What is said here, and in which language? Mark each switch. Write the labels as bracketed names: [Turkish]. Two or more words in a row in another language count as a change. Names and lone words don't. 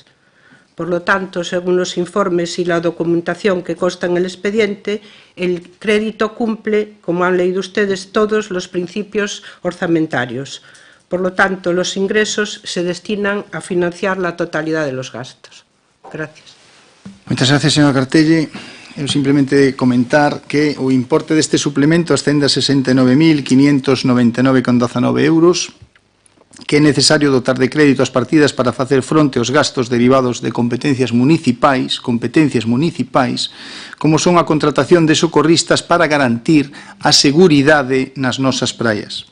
[Spanish] Por lo tanto, según los informes y la documentación que consta en el expediente, el crédito cumple, como han leído ustedes, todos los principios orzamentarios. Por lo tanto, los ingresos se destinan a financiar la totalidad de los gastos. Gracias. [Galician] Moitas gracias, señora Cartelli. Eu simplemente comentar que o importe deste suplemento ascende a 69.599,19 euros, que é necesario dotar de crédito as partidas para facer fronte aos gastos derivados de competencias municipais, como son a contratación de socorristas para garantir a seguridade nas nosas praias.